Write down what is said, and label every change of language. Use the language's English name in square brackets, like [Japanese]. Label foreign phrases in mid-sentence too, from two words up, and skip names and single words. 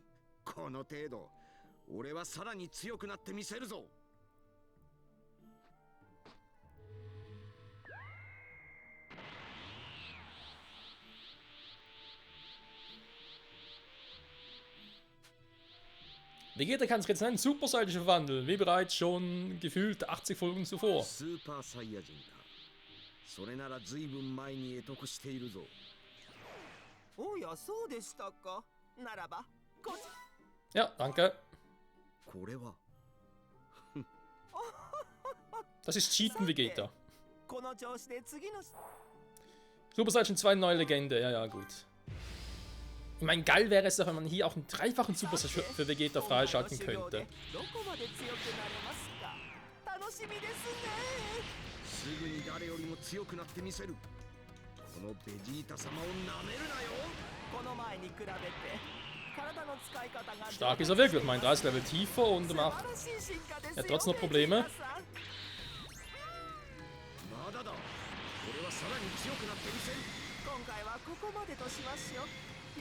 [Japanese] この程度、俺はさらに強くなってみせるぞ。 [German] Vegeta kann sich jetzt in einen Super Saiyajin verwandeln, wie bereits schon gefühlt 80 Folgen zuvor. Super Saiyajin. [Japanese] それならずいぶん前に得得しているぞ。おや、そうでしたか。ならば、こち。 [German] Ja, danke. [Japanese] これは。 [German] Das ist Cheaten, Vegeta. [Japanese] この調子で次の。 [German] Super Saiyajin 2 neue Legende, ja, gut. Ich meine, geil wäre es doch, wenn man hier auch einen dreifachen Super Saiyajin für Vegeta freischalten könnte. [Japanese] すぐに誰よりも強くなってみせる。このベジータ様をなめるなよ。この前に比べて体の使い方が [German] Stark ist er wirklich, mein 30 Level tiefer und macht ja trotzdem noch Probleme. [Japanese] まだだ。俺はさらに強くなってみせる。今回はここまでとしましょう。